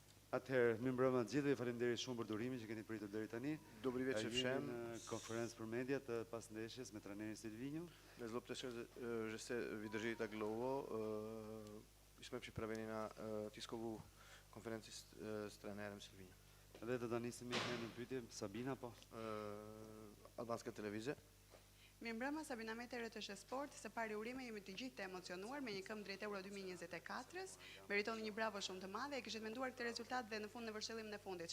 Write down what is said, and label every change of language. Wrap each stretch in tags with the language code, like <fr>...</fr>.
<sq>Atëherë, mirë mbrëma të gjithëve, faleminderit shumë për durimin që keni pritur deri tani.</sq> <cs>Dobrý večer všem.</cs> <sq>Në konferencë për media të pas ndeshjes me trajnerin Silvinho.</sq> <cs>Nezlobte se, že jste vydrželi tak dlouho. Jsme připraveni na tiskovou konferenci s trenérem Silvinho.</cs> <sq>Dhe do ta nisim në pyetje Sabina po.</sq> <cs>Albanska televize.</cs> <sq>Mirëmbrëma, Sabina Metere të Sport. Së pari urime, jemi të gjithë të emocionuar me një këmbë drejt Euro 2024-s. Meritoni një bravo shumë të madhe. E kishit menduar këtë rezultat dhe në fund në vërshëllimin e fundit.</sq>